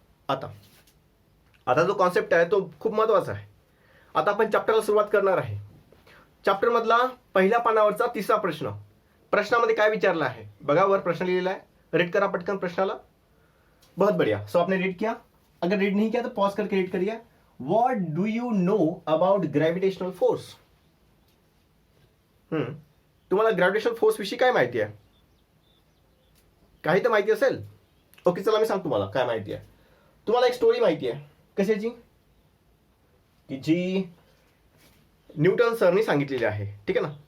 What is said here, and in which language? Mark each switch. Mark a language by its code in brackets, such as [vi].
[mr] आता जो कॉन्सेप्ट आहे तो खूप महत्वाचा आहे. आता आपण चॅप्टरला सुरुवात करणार आहे. चॅप्टर मधला पहिल्या पानावरचा 3रा प्रश्न. प्रश्नामध्ये काय विचारलं आहे बघा, वर प्रश्न लिहिलेला आहे, रीड करा पटकन प्रश्नाला. [hi] बहुत बढ़िया. सो आपने रीड किया, अगर रीड नहीं किया तो पॉज करके रीड करिए. [en] What do you know about gravitational force. [mr] तुम्हाला ग्रॅव्हिटेशनल फोर्स विषयी काय माहिती आहे, काही तर माहिती असेल. ओके, चला मी सांगतो तुम्हाला काय माहिती आहे. तुम्हाला एक स्टोरी माहिती आहे कशाची, की जी न्यूटन सरनी सांगितलेली आहे. ठीक आहे ना.